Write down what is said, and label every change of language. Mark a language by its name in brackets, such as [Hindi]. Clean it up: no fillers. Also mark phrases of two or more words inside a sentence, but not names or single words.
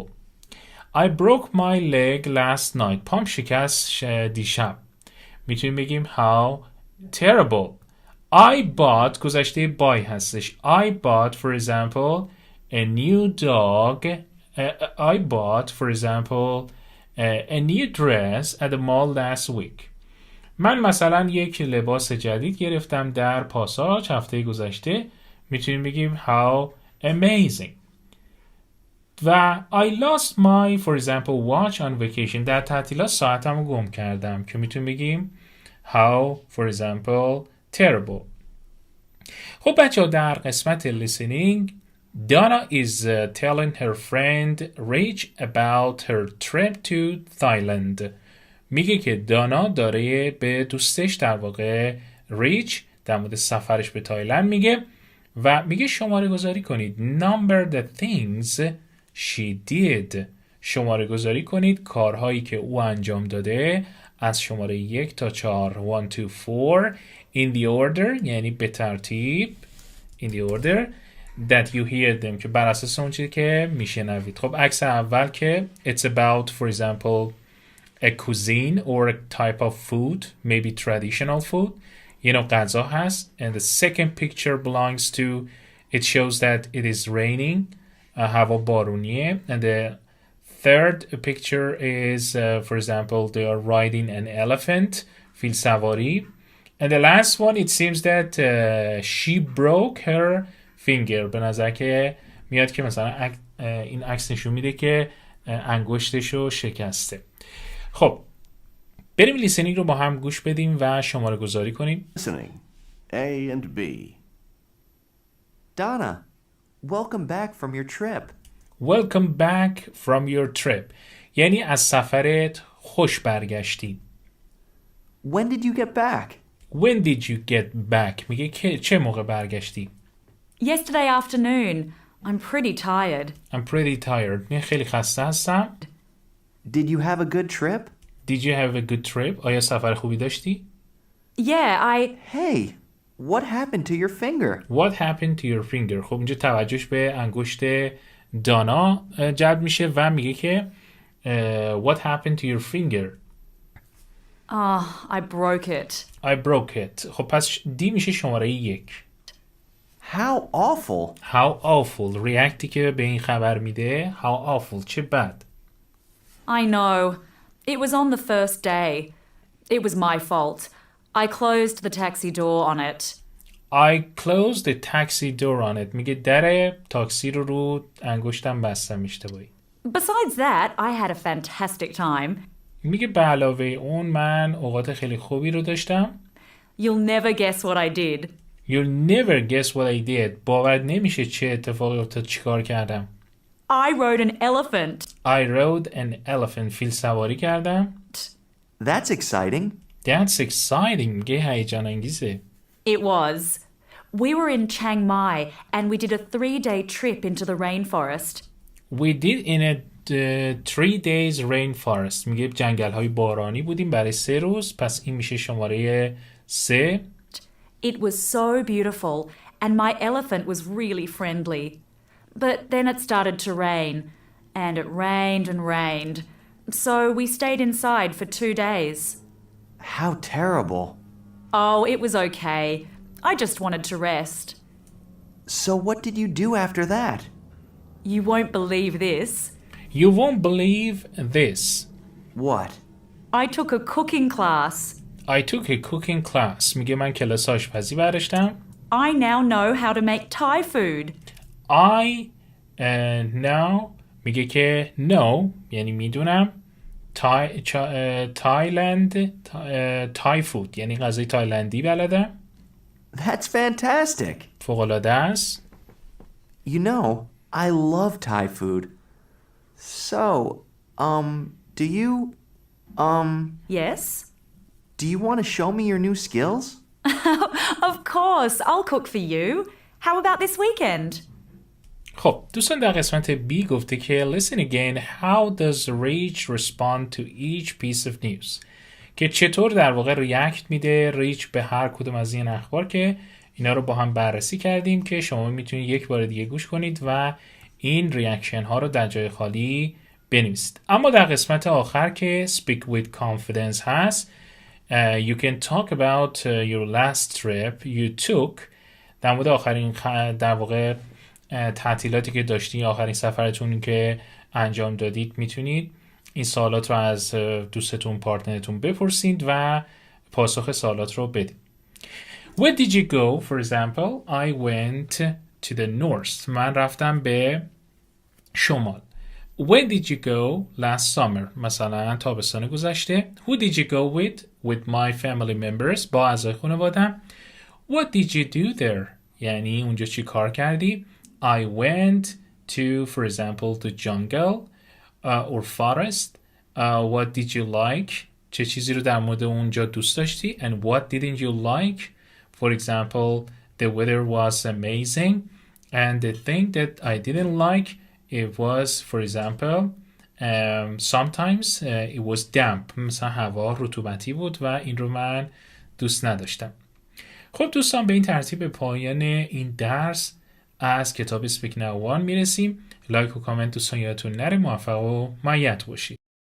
[English] I broke my leg last night. [Persian] پام شکست دیشب. میتونیم بگیم [English] How terrible. I bought گذشته buy هستش. I bought for example a new dog. I bought for example a new dress at the mall last week. [Persian] من مثلا یک لباس جدید گرفتم در پاساژ هفته گذشته. میتونیم بگیم [English] How amazing. و I lost my for example watch on vacation. [Persian] در تعطیلات ساعتمو گم کردم که میتونیم بگیم [English] How for example terrible. [Persian] خب بچه ها در قسمت [English] listening Donna is telling her friend Rich about her trip to Thailand. [Persian] میگه که دانا داره به دوستش در واقع ریچ در مورد سفرش به تایلند میگه و میگه شماره گذاری کنید [English] number the things she did. [Persian] شماره گذاری کنید کارهایی که او انجام داده از شماره 1 تا 4 1 2 4 [English] in the order [Persian] یعنی به ترتیب [English] in the order that you hear them [Persian] که بر اساس اون چیزی که میشنوید. خب عکس اول که [English] it's about for example a cuisine or a type of food, maybe traditional food, [Persian] غذا هست. [English] And the second picture belongs to It shows that it is raining. [Persian] هوا بارونیه. [English] And the third picture is, for example, they are riding an elephant. [Persian] فیل سواری. [English] And the last one, it seems that she broke her finger. [Persian] به نظر که میاد که مثلا این عکس نشون میده که انگشتشو شکسته. خب بریم لیسنینگ رو با هم گوش بدیم و شماره گذاری کنیم. [English] Listening. A and B. Donna, welcome back from your trip. Welcome back from your trip. [Persian] یعنی از سفرت خوش برگشتی. [English] When did you get back? When did you get back? [Persian] میگه که چه موقع برگشتی؟ [English] Yesterday afternoon. I'm pretty tired. I'm pretty tired. [Persian] من خیلی خسته هستم. [English] Did you have a good trip? Did you have a good trip? [Persian] آیا سفر خوبی داشتی؟ [English] Yeah, Hey, what happened to your finger? What happened to your finger? [Persian] خب اینجا توجهش به انگشت دانا جلب میشه و میگه که [English] What happened to your finger? I broke it. I broke it. [Persian] خب پس دی میشه شماره 1. [English] How awful. How awful. [Persian] ریاکتی که به این خبر میده. [English] How awful. [Persian] چه بد. [English] I know. It was on the first day. It was my fault. I closed the taxi door on it. I closed the taxi door on it. [Persian] میگه در تاکسی رو انگشتم بستم اشتباهی. [English] Besides that, I had a fantastic time. [Persian] میگه به علاوه اون من اوقات خیلی خوبی رو داشتم. [English] You'll never guess what I did. You'll never guess what I did. [Persian] باور نمیشه چه اتفاقی افتاد چیکار کردم. [English] I rode an elephant. I rode an elephant. [Persian] فیل سواری کردم. [English] That's exciting. That's exciting. [Persian] میگه هیجان انگیزه. [English] It was. We were in Chiang Mai and we did a 3-day trip into the rainforest. We did in a 3 days rainforest. [Persian] میگه جنگل های بارانی بودیم برای 3 روز. پس این میشه شماره 3. [English] It was so beautiful and my elephant was really friendly. But then it started to rain and it rained and rained. So we stayed inside for 2 days. How terrible. Oh, it was okay. I just wanted to rest. So what did you do after that? You won't believe this. You won't believe this. What? I took a cooking class. I took a cooking class. [Persian] میگه من کلاس آشپزی برداشتم. [English] I now know how to make Thai food. I now [Persian] میگه که know یعنی میدونم [English] Thai food [Persian] یعنی غذای تایلندی بلدم. [English] That's fantastic. [Persian] فوق‌العاده است. [English] You know, I love Thai food. So, do you, Yes? do you want to show me your new skills? Of course, I'll cook for you. How about this weekend? [Persian] خب دوستان در قسمت B گفته که [English] listen again, how does Reach respond to each piece of news؟ [Persian] که چطور در واقع ریاکت میده ریچ به هر کدوم از این اخبار که اینا رو با هم بررسی کردیم که شما میتونید یک بار دیگه گوش کنید و این ریاکشن ها رو در جای خالی بنویسید. اما در قسمت آخر که [English] speak with confidence [Persian] هست [English] you can talk about your last trip you took [Persian] در مورد آخرین در واقع تعطیلاتی که داشتین آخرین سفرتون که انجام دادید میتونید این سوالات رو از دوستتون پارتنرتون بپرسید و پاسخ سوالات رو بدید. [English] Where did you go? For example, I went to the north. [Persian] من رفتم به شمال. [English] When did you go last summer? [Persian] مثلا تابستان گذشته. [English] Who did you go with? With my family members. [Persian] با اعضای خانواده‌ام. [English] What did you do there? [Persian] یعنی اونجا چی کار کردی؟ [English] I went to, for example, the jungle or forest. What did you like? [Persian] چه چیزی رو در مورد اونجا دوست داشتی؟ [English] And what didn't you like? For example, the weather was amazing. And the thing that I didn't like, it was, for example, sometimes it was damp. [Persian] مثلا هوا رطوبتی بود و این رو من دوست نداشتم. خب دوستان به این ترتیب به پایان این درس از کتاب Speak Now 1 میرسیم. لایک و کامنت دوستان یادتون نره. موفق و مؤید باشید.